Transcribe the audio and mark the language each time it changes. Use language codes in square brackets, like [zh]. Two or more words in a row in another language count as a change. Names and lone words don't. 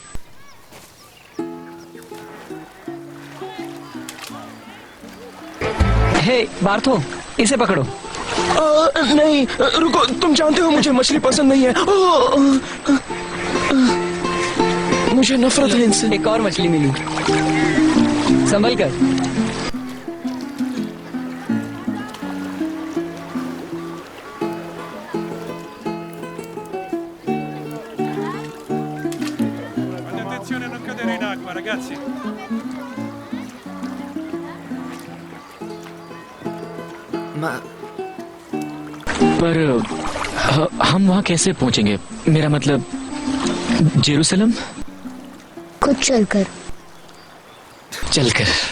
[hi] हे बार्थो, इसे पकड़ो। नहीं रुको, तुम जानते हो मुझे मछली पसंद नहीं है। मुझे नफरत है इनसे। एक और मछली मिली, संभल कर। [it] Attenzione a non cadere in acqua, ragazzi. [hi] पर हम वहाँ कैसे पहुँचेंगे? मेरा मतलब जेरूसलम? खुद चलकर। चलकर?